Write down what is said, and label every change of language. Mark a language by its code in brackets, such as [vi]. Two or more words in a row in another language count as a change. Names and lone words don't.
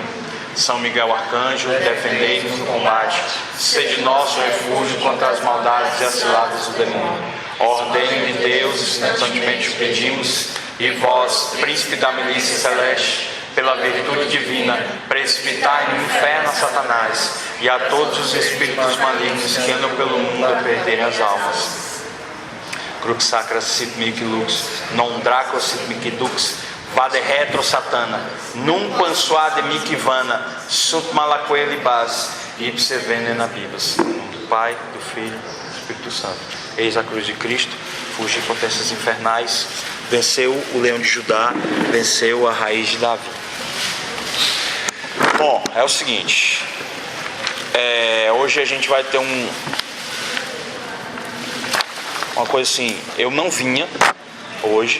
[pt] São Miguel Arcanjo, defendei-nos no combate, sede nosso refúgio contra as maldades e as ciladas do demônio. Ordem de Deus, instantemente o pedimos, e vós, príncipe da milícia celeste, pela virtude divina, precipitai no inferno a Satanás e a todos os espíritos malignos que andam pelo mundo a perderem as almas. [la] Crux sacra sit mihi lux, non draco sit mihi dux, vade retro satana, nunquam suade mihi vana, sunt malaque libas, ipse venena bibas. [pt] Em nome do Pai, do Filho e do Espírito Santo. Eis a cruz de Cristo, fugi potências infernais, venceu o leão de Judá, venceu a raiz de Davi. Bom, é o seguinte, hoje a gente vai ter uma coisa assim, eu não vinha hoje.